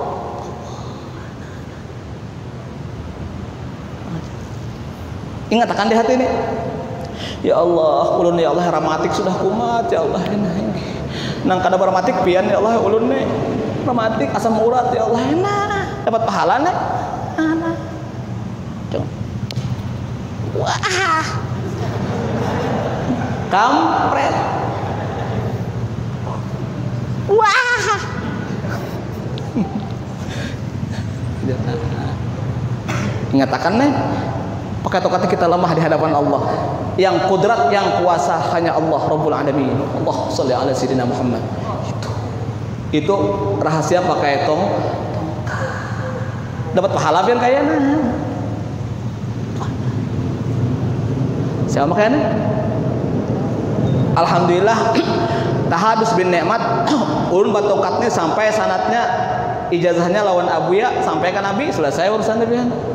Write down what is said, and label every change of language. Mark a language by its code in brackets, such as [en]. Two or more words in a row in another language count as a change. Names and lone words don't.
[id] Ingat akan di hati ini. [ar] Ya Allah, [bjn] ulun [ar] ya Allah [bjn] ramatik sudah kumat [ar] ya Allah. [bjn] Nang kada ramatik pian [ar] ya Allah [bjn] ulun nih. Ramatik asam urat [ar] ya Allah [bjn] enak. Dapat pahala nih. Nah. Wah. [id] Kampret. Wah. [bjn] Ingat akan nih. [id] Pakai tongkat kita lemah di hadapan Allah. Yang kudrat, yang kuasa hanya Allah [ar] Rabbul Alamin. Allah sholli ala sayyidina Muhammad. [id] Itu rahasia pakai tongkat. [bjn] Dapat pahala pian kayaknya. [id] Siapa kayaknya? [ar] Alhamdulillah tahadus bin nikmat [bjn] ulun bat tongkatnya sampai sanatnya ijazahnya lawan Abuya sampai ke Nabi selesai urusan pian.